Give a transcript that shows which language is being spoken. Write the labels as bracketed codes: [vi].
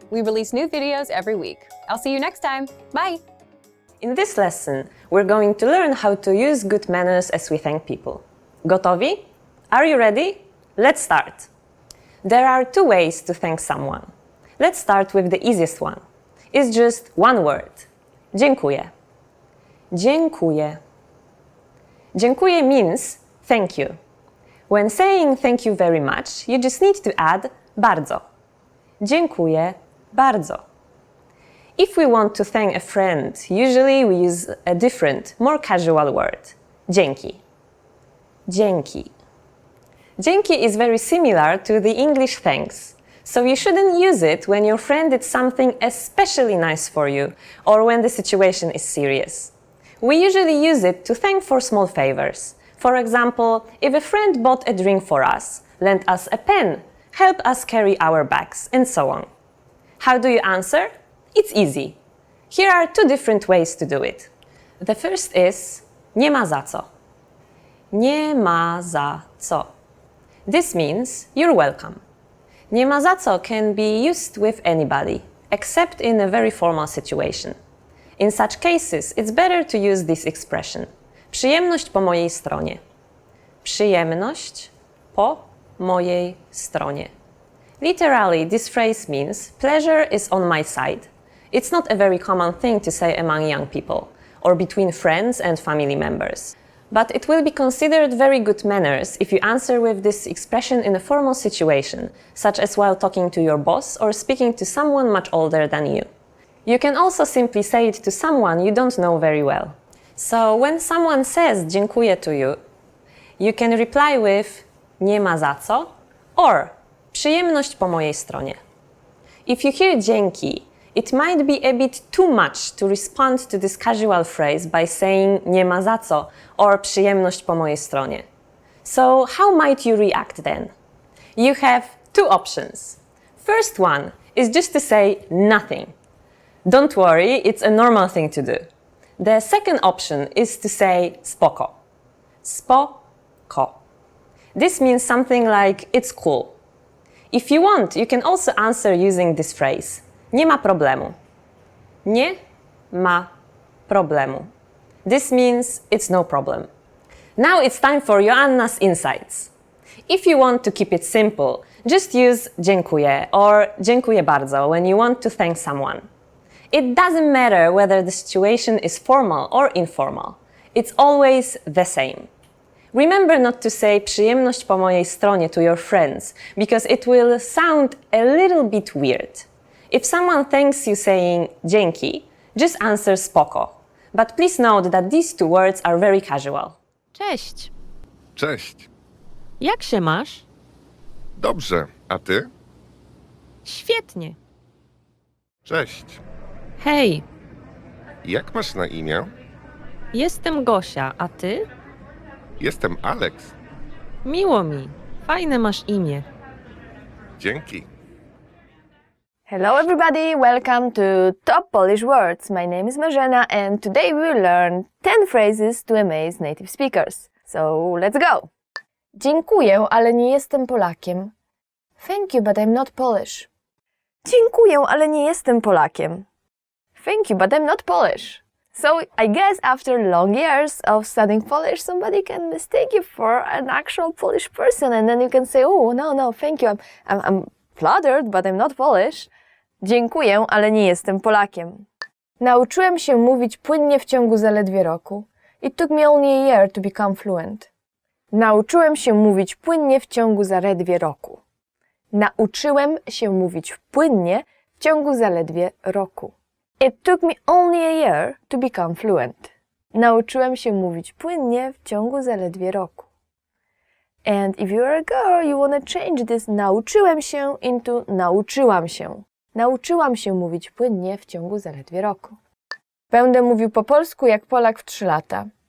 [en] We release new videos every week. I'll see you next time. Bye! In this lesson, we're going to learn how to use good manners as we thank people. [pl] Gotowi? [en] Are you ready? Let's start! There are 2 ways to thank someone. Let's start with the easiest one. It's just one word. [pl] Dziękuję. Dziękuję. [en] Dziękuję means thank you. When saying thank you very much, you just need to add [pl] bardzo. Dziękuję bardzo. [en] If we want to thank a friend, usually we use a different, more casual word. [pl] Dzięki. Dzięki. [en] Dzięki is very similar to the English thanks, so you shouldn't use it when your friend did something especially nice for you or when the situation is serious. We usually use it to thank for small favors. For example, if a friend bought a drink for us, lent us a pen, helped us carry our bags, and so on. How do you answer? It's easy. Here are two different ways to do it. The first is [pl] nie ma za co. Nie ma za co. [en] This means you're welcome. [pl] Nie ma za co [en] can be used with anybody, except in a very formal situation. In such cases, it's better to use this expression. [pl] Przyjemność po mojej stronie. Przyjemność po mojej stronie. [en] Literally, this phrase means pleasure is on my side. It's not a very common thing to say among young people, or between friends and family members. But it will be considered very good manners if you answer with this expression in a formal situation, such as while talking to your boss or speaking to someone much older than you. You can also simply say it to someone you don't know very well. So when someone says dziękuję to you, you can reply with [pl] nie ma za co [en] or [pl] przyjemność po mojej stronie. [en] If you hear dzięki, it might be a bit too much to respond to this casual phrase by saying [pl] nie ma za co [en] or [pl] przyjemność po mojej stronie. [en] So how might you react then? You have two options. First one is just to say nothing. Don't worry, it's a normal thing to do. The second option is to say [pl] spoko. Spoko. [en] This means something like it's cool. If you want, you can also answer using this phrase. [pl] Nie ma problemu. Nie ma problemu. [en] This means it's no problem. Now it's time for Joanna's insights. If you want to keep it simple, just use dziękuję or [pl] dziękuję bardzo [en] when you want to thank someone. It doesn't matter whether the situation is formal or informal. It's always the same. Remember not to say [pl] przyjemność po mojej stronie [en] to your friends, because it will sound a little bit weird. If someone thanks you saying dzięki, just answer spoko. But please note that these two words are very casual. [pl] Cześć. Cześć. Jak się masz? Dobrze, a ty? Świetnie. Cześć. Hej, Jak masz na imię? jestem Gosia, a ty? Jestem Alex. Miło mi. Fajne masz imię. Dzięki. [en] Hello everybody, welcome to Top Polish Words. My name is Marzena and today we will learn 10 phrases to amaze native speakers. So let's go! [pl] Dziękuję, ale nie jestem Polakiem. [en] Thank you, but I'm not Polish. [pl] Dziękuję, ale nie jestem Polakiem. [en] Thank you, but I'm not Polish. So I guess after long years of studying Polish, somebody can mistake you for an actual Polish person and then you can say, oh, no, thank you, I'm flattered, but I'm not Polish. [pl] Dziękuję, ale nie jestem Polakiem. Nauczyłem się mówić płynnie w ciągu zaledwie roku. [en] It took me only a year to become fluent. [pl] Nauczyłem się mówić płynnie w ciągu zaledwie roku. Nauczyłem się mówić płynnie w ciągu zaledwie roku. [en] It took me only a year to become fluent. [pl] Nauczyłem się mówić płynnie w ciągu zaledwie roku. [en] And if you're a girl, you want to change this [pl] nauczyłem się [en] into [pl] nauczyłam się. Nauczyłam się mówić płynnie w ciągu zaledwie roku. Będę mówił po polsku jak Polak w 3 lata.